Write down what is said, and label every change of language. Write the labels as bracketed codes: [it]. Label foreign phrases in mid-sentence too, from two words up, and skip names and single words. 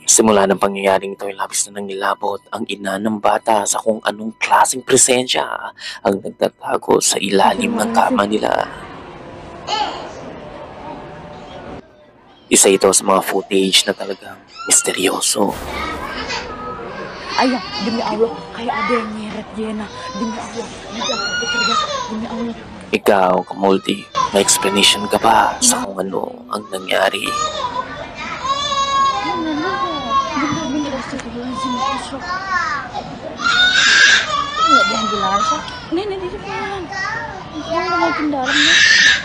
[tl] Simula ng pangyayaring ito ay labis na nang nilabot ang ina ng bata sa kung anong klaseng presensya ang nagtatago sa ilalim ng kama nila. Isa ito sa mga footage na talagang misteryoso. [id] Ayah, demi Allah, kayak ada yang nyeret Jena. Demi Allah, nanti aku bekerja. Demi Allah. [tl] Ikaw, Kamulti, may explanation ka ba sa kung ano ang nangyari? [id] Bener-bener, astagfirullahaladzim. Nggak diambil aja. Nenek di depan. Kamu mau ke dalam ya?